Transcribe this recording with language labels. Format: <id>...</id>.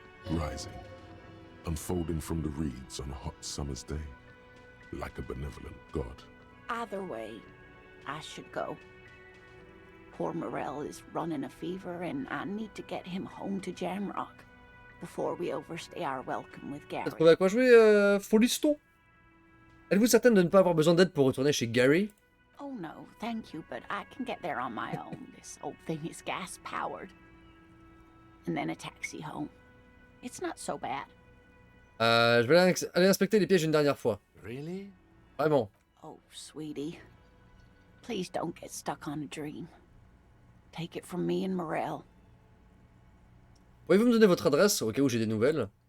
<en>Rising, unfolding from the reeds on a hot summer's day, like a benevolent god. Either way, I should go. Poor Morel is running a fever, and I need to get him home to Jamrock before we overstay our welcome with Gary.</en> <fr>T'as trouvé à quoi jouer, Foliston? Êtes-vous certaine de ne pas avoir besoin d'aide pour retourner chez Gary?</fr> <en>Oh no, thank you, but I can get there on my own. This old thing is gas-powered. And then a taxi home. It's not so bad.</en> <fr>Je vais aller inspecter les pièges une dernière fois.</fr> <en>Really?</en> <fr>Vraiment.</fr> <en>Oh, sweetie. Please don't get stuck on a dream. Take it from me and Morel.</en> <fr>Pouvez-vous me donner votre adresse au cas où j'ai des nouvelles?</fr>